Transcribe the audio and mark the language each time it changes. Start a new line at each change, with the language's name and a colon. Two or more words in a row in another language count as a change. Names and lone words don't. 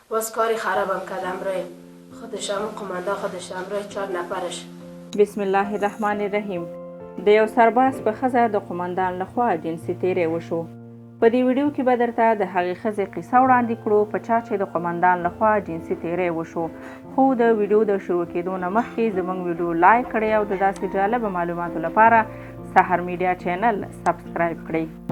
Persian: باز کاری خرابم کرد امروی خودشم قمانده خودش امروی 4 نفرش.
Arabic: بسم الله الرحمن الرحیم.
Pashto: د یو سرباز په ښځه د قمندان لخوا جنسي تیری وشو. په دې ویډیو کې به درته د هغې ښځې قصه وړاندې کړو په چا چې د قمندان لخوا جنسي تیری وشو. خو د ویډیو د شروع کېدو نه مخکې زموږ ویډیو لایک کړئ او د داسې جالبه معلوماتو لپاره سحر میډیا چینل سبسکرایب کړئ.